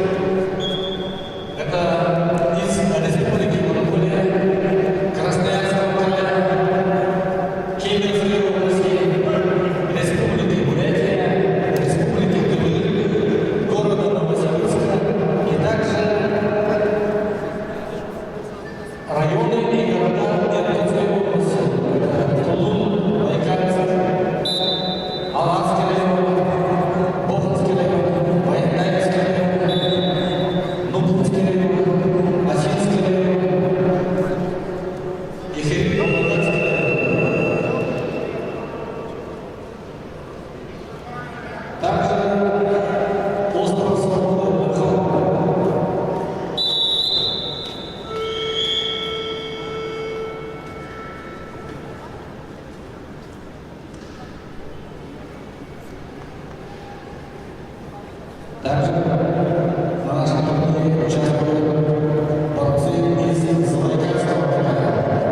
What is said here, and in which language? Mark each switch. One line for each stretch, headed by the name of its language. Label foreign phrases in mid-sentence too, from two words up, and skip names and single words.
Russian: Это из Республики Монголия, Красноярского края, Кемеровской области, Республики Бурятия, Республики Тывы, города Новосибирска и также районы и города Иркутской области. Тулун, Байкальск, Аланский район, Боханский район, Баяндаевский район, Нубинский район, Осинский район, Ехидно-Вологодский район. Также остров Свободы Махал. Также на нашем турнире участвуют борцы из Забайкальского края.